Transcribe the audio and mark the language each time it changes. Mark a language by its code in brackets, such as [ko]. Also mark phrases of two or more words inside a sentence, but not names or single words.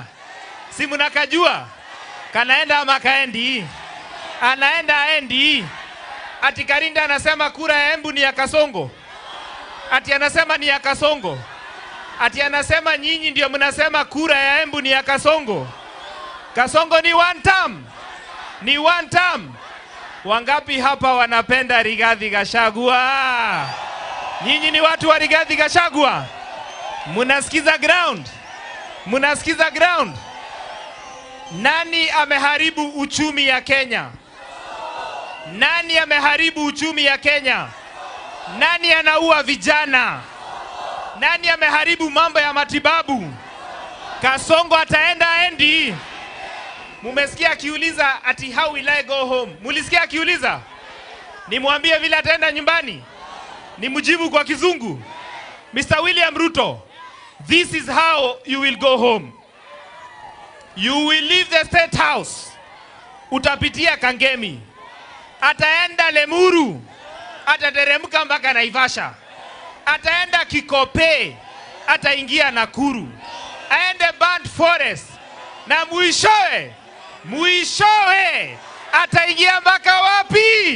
[sw] Si mnakajua? Kanaenda ama kaendi? Anaenda aendi? Ati Karinda anasema kura ya Embu ni ya Kasongo. Ati anasema ni ya Kasongo. Ati anasema nyinyi ndio mnasema kura ya Embu ni ya Kasongo. Kasongo ni [en] one term. [sw] Ni [en] one term. [sw] Wangapi hapa wanapenda Rigathi Gachagua? Nyinyi ni watu wa Rigathi Gachagua? Munasikiza ground? Munasikiza ground? Nani ameharibu uchumi ya Kenya? Nani ameharibu uchumi ya Kenya? Nani anaua vijana? Nani ameharibu mambo ya matibabu? Kasongo ataenda aendi? Mumesikia akiuliza ati [en] how will I go home? [sw] Mulisikia akiuliza? Nimwambie vile ataenda nyumbani? Nimjibu kwa kizungu? Mr. [en] William Ruto, this is how you will go home. You will leave the State House. [sw] Utapitia Kangemi. Ataenda Lemuru. Atateremka mpaka Naivasha. Ataenda Kikope. Ataingia Nakuru. Aende Burnt Forest. Na mwishowe ataingia mpaka wapi?